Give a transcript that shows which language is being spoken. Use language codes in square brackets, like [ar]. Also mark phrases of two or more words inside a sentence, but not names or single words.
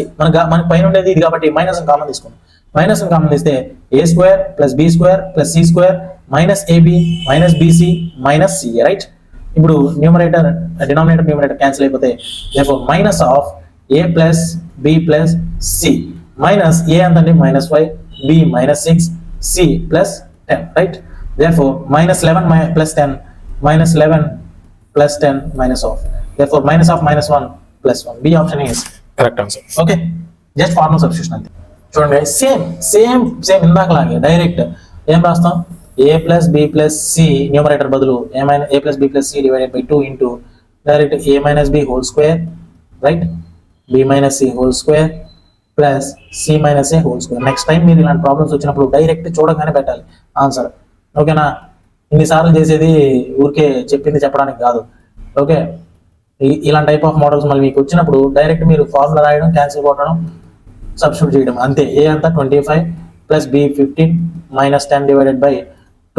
[te] మనకి పైన ఉండేది ఇది కాబట్టి [en] minus common [te] తీసుకోండి. [en] minus common [te] తీస్తే [en] a square plus b square plus c square minus ab minus bc minus ca, [te] రైట్? ఇప్పుడు [en] numerator numerator cancel [te] అయిపోతే [en] minus of a plus b plus c minus a [te] ఎంతండి [en] minus 5, b minus 6, c plus 10, [te] రైట్? [en] therefore minus 11 plus 10 minus 11 plus 10 minus of, therefore minus of minus 1 plus 1. B option is correct answer. Okay, just formula substitution అంతే. [te] చూడండి సేమ్ ఇందాకలాగే డైరెక్ట్ ఏం రాస్తాం, [en] a plus b plus c న్యూమరేటర్ బదులు a plus b plus c divided by 2 into డైరెక్ట్ a minus b whole square, right, b minus c whole square plus c minus a whole square. next time [te] మీరు ఇలాంటి ప్రాబ్లమ్స్ వచ్చినప్పుడు డైరెక్ట్ చూడగానే పెట్టాలి ఆన్సర్. ఓకేనా? ఇన్నిసార్లు చేసేది ఊరికే చెప్పింది చెప్పడానికి కాదు. ఓకే, ఇలాంటి [en] type of models [te] మళ్ళీ మీకు వచ్చినప్పుడు డైరెక్ట్ మీరు ఫార్ములా రాయడం, క్యాన్సిల్ కొట్టడం, సబ్స్టిట్యూట్ చేయడం అంతే. [en] ఏ అంతా 25 plus b 15 minus 10 divided by 2.